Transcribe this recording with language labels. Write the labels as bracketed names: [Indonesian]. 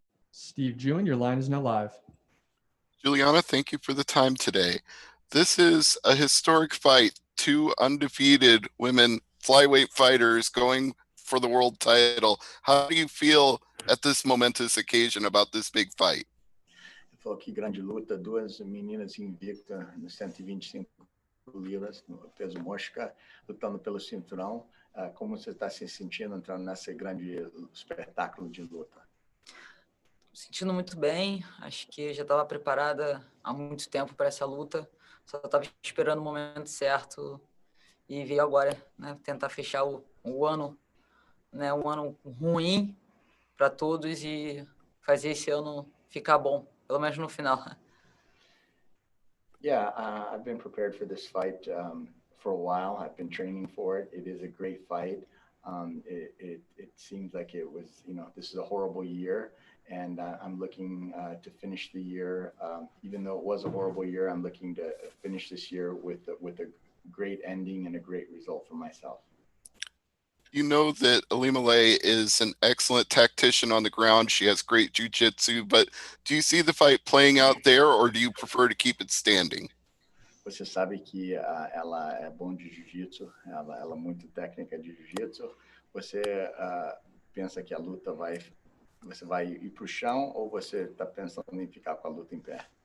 [English] Steve Jewin, your line is now live. Juliana, thank you for the time today. This is a historic fight. Two undefeated women flyweight fighters going for the world title. How do you feel at this momentous occasion about this big fight? [Portuguese] Falou que grande luta, duas meninas invictas nos 125 libras, no peso mosca, lutando pelo cinturão. Como você está se sentindo entrando nesse grande espetáculo de luta? Sentindo muito bem, acho que já estava preparada há muito tempo para essa luta, só estava esperando o momento certo e veio agora, né, tentar fechar o ano, né, um ano ruim para todos e fazer esse ano ficar bom, pelo menos no final. [English] Yeah, I've been prepared for this fight for a while. I've been training for it. It is a great fight. It seems like it was, this is a horrible year. And I'm looking to finish the year, even though it was a horrible year, I'm looking to finish this year with a great ending and a great result for myself. You know that ILIMA LEI is an excellent tactician on the ground. She has great jiu-jitsu, but do you see the fight playing out there, or do you prefer to keep it standing? [Portuguese] Você sabe que ela é bom de jiu-jitsu, ela é muito técnica de jiu-jitsu. Você pensa que a luta você vai ir para o chão ou você está pensando em ficar com a luta em pé?